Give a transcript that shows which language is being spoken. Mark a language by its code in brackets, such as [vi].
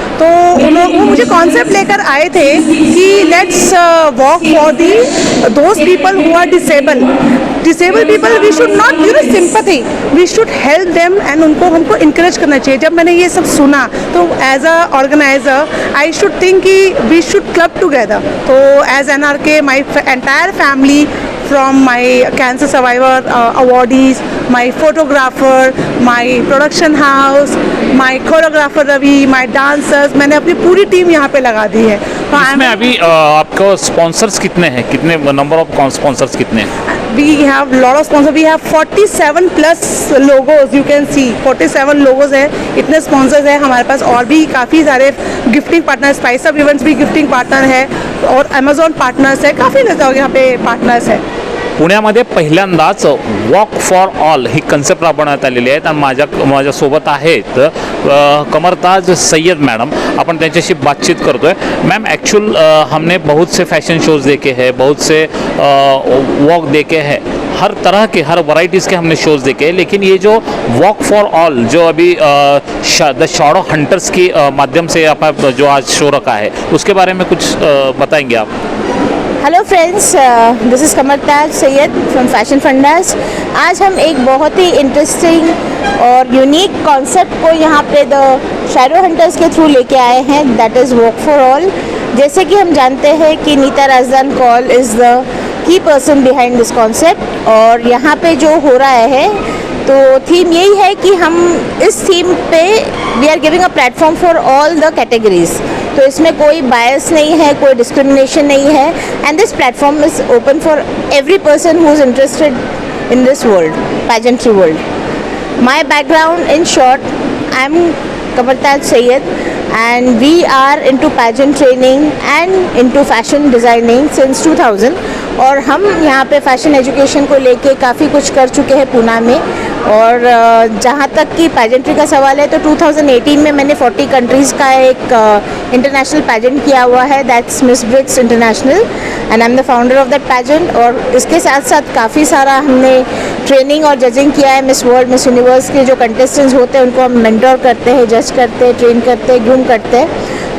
[hi] तो वो मुझे कॉन्सेप्ट लेकर आए थे कि [en] Let's walk for those people who are disable people. We should not sympathy, we should help them and [hi] हमको इंकरेज करना चाहिए। जब मैंने ये सब सुना तो [en] As a organizer I should think कि we should club together. तो as NRK, my entire family from my cancer survivor awardees, my photographer, my production house, my choreographer Ravi, my dancers, [hi] मैंने अपनी पूरी टीम यहाँ पे लगा दी है। इसमें अभी आपको स्पॉन्सर्स कितने हैं, कितने नंबर ऑफ स्पॉन्सर्स कितने हैं? [en] We have lot of sponsors. We have 47 plus logos. You can see 47 logos है, [hi] इतने sponsors है हमारे पास। और भी काफ़ी सारे gifting partner, spice up events भी गिफ्टिंग पार्टनर है और अमेजॉन पार्टनर्स है, काफ़ी लोग यहाँ पे पार्टनर्स है। [mr] पुण्यामध्ये पहिल्यांदाच walk for all he concept राबवण्यात आलेली आहे आणि माझ्यासोबत आहेत कमरताज सैयद मैडम। अपन त्यांच्याशी बातचीत करतोय। [hi] मैम, एक्चुअल हमने बहुत से फैशन शोज़ देखे हैं, बहुत से वॉक देखे हैं, हर तरह के हर वैरायटीज़ के हमने शोज़ देखे, लेकिन ये जो वॉक फॉर ऑल जो अभी द शैडो हंटर्स के माध्यम से आपने जो आज शो रखा है उसके बारे में कुछ बताएंगे आप? [en] Hello friends, this is Kamartaj Sayyed from fashion fundas. [hi] आज हम एक बहुत ही इंटरेस्टिंग और यूनिक कॉन्सेप्ट को यहाँ पे द शैडो हंटर्स के थ्रू लेके आए हैं, [en] That is walk for all. [hi] जैसे कि हम जानते हैं कि Nita Razdan Kaul [en] is the key person behind this concept, [hi] और यहाँ पे जो हो रहा है तो थीम यही है कि हम इस थीम पे [en] We are giving a platform for all the categories. [hi] तो इसमें कोई बायस नहीं है, [en] कोई डिस्क्रिमिनेशन नहीं है, and this platform is open for every person who is interested in this world, pageantry world. My background in short, I'm Kamartaj Sayyed and we are into pageant training and into fashion designing since 2000, [hi] और हम यहाँ पे fashion education को लेके काफ़ी कुछ कर चुके हैं पूना में। और जहाँ तक कि पैजेंट्री का सवाल है तो 2018 में मैंने 40 कंट्रीज़ का एक इंटरनेशनल पैजेंट किया हुआ है, [en] That's Miss Brits International, and I am the founder of that pageant. [hi] और इसके साथ साथ काफ़ी सारा हमने ट्रेनिंग और जजिंग किया है। मिस वर्ल्ड, मिस यूनिवर्स के जो कंटेस्टेंट्स होते हैं उनको हम मेंटर करते हैं, जज करते हैं, ट्रेन करते हैं, ग्रूम करते हैं।